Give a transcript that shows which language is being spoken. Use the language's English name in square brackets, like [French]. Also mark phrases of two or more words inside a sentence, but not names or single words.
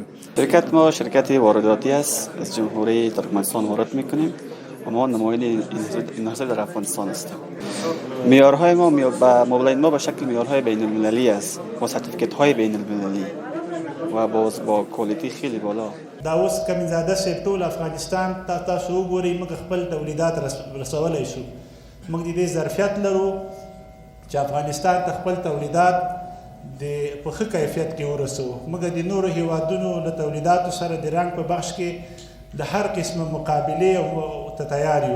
[Persian] شرکت ما شرکت وارداتی است، از جمهوری ترکمنستان وارد میکنیم و ما نماینده انحصار در افغانستان هستیم. معیارهای ما مبلغ ما به شکل معیارهای بین المللی است با سرتیفیکت های بین المللی و با کوالیتی خیلی بالا. [Pashto] دا اوس کمینزاده صاحب ټول افغانستان تاسو وګورئ موږ خپل تولیدات رسولی شو. موږ د دې ظرفیت لرو چې افغانستان ته خپل تولیدات په ښه کیفیت کې ورسوو. موږ د نورو هیوادونو له تولیداتو سره د رنګ په بخش کې د هر قسمه مقابلې ته تیار یو.